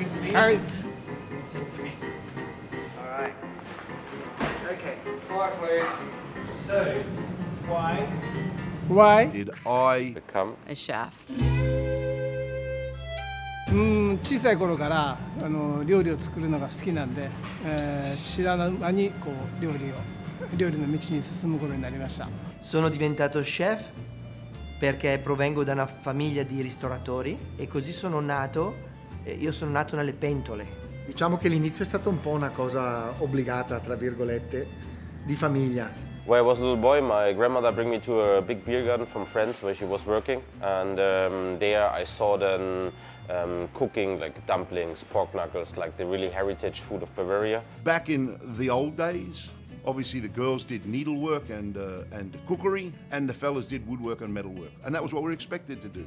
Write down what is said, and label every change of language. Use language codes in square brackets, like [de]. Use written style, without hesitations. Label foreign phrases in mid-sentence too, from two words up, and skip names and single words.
[en] Alright. To me. Alright. Okay. Quiet, please. So, why Why? Did I become A chef. [ja] 小さい頃から料理を作るのが好きなんで、知らぬ間にこう料理の道に進むことになりました。 [it] Sono diventato chef perché provengo da una famiglia di ristoratori e così sono nato, io sono nato nelle pentole. Diciamo che l'inizio è stata un po' una cosa obbligata, tra virgolette, di famiglia. [en] When I was a little boy, my grandmother bring me to a big beer garden from France where she was working, and there I saw them cooking like dumplings, pork knuckles, like the really heritage food of Bavaria. back in the old days? Obviously, the girls did needlework and cookery, and the fellas did woodwork and metalwork, and that was what we were expected to do.